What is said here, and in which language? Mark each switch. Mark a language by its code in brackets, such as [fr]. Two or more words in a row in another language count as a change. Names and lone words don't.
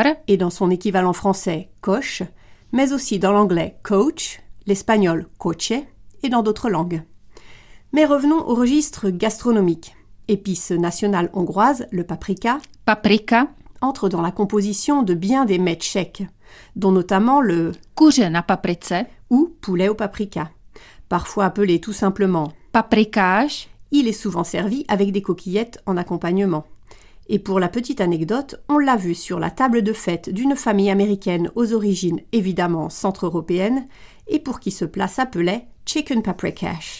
[fr] et dans son équivalent français koš, mais aussi dans l'anglais coach, l'espagnol coche et dans d'autres langues. Mais revenons au registre gastronomique. Épice nationale hongroise, le paprika, paprika, entre dans la composition de bien des mets tchèques, dont notamment le [cs] kuře na paprice, [fr] ou poulet au paprika. Parfois appelé tout simplement paprikáš, il est souvent servi avec des coquillettes en accompagnement. Et pour la petite anecdote, on l'a vu sur la table de fête d'une famille américaine aux origines évidemment centre-européennes et pour qui ce plat s'appelait [en] chicken paprikash.